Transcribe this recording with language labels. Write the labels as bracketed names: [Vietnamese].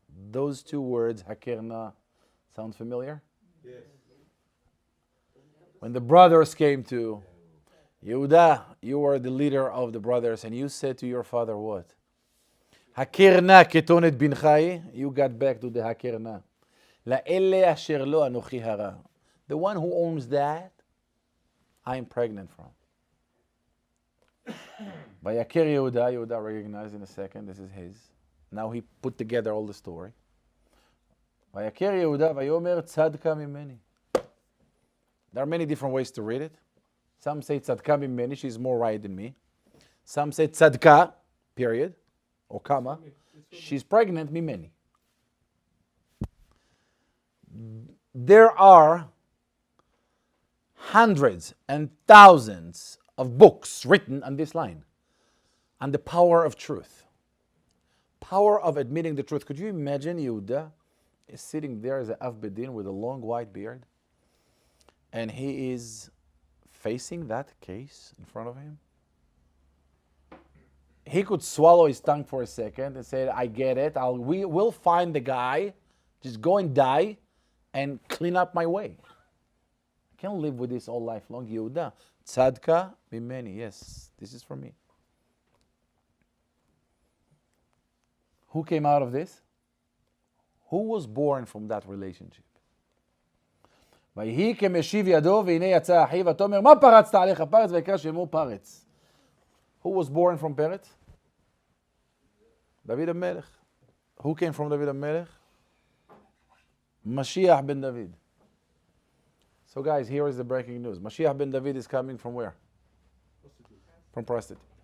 [English] Those 2 words, [Hebrew] הכר נא, [English] sound familiar? Yes. When the brothers came to Yehuda, you are the leader of the brothers, and you said to your father what? [Hebrew] הכר נא כתונת בנך, [English] you got back to the [Hebrew] הכר נא. לאלה אשר לא אנוכי הרע. [English] The one who owns that, I'm pregnant from. [Hebrew] ויקר יהודה, [English] Yehuda recognized in a second, this is his. Now he put together all the story. [Hebrew] ויקר יהודה ויאמר צדקה ממני. [English] There are many different ways to read it. Some say [Hebrew] tzadka mimeni, [English] she's more right than me. Some say tzadka, period, or comma, she's pregnant mimeni. There are hundreds and thousands of books written on this line, on the power of truth, power of admitting the truth. Could you imagine Yehuda is sitting there as an Av Bedin with a long white beard, and he is facing that case in front of him? He could swallow his tongue for a second and say, I get it, we'll find the guy, just go and die and clean up my way. I can't live with this all life long. Yehuda, [Hebrew] tzadka mimeni, [English] yes, this is for me. Who came out of this? Who was born from that relationship? [Hebrew] ויהי כמשיב ידו, והנה יצא אחיו, ותאמר, מה פרצת עליך פרץ, ויקרא שמו פרץ. [English] Who was born from Peretz? David HaMelech. Who came from David HaMelech? Mashiach ben David. So guys, here is the breaking news. Mashiach ben David is coming from where? From prostitute.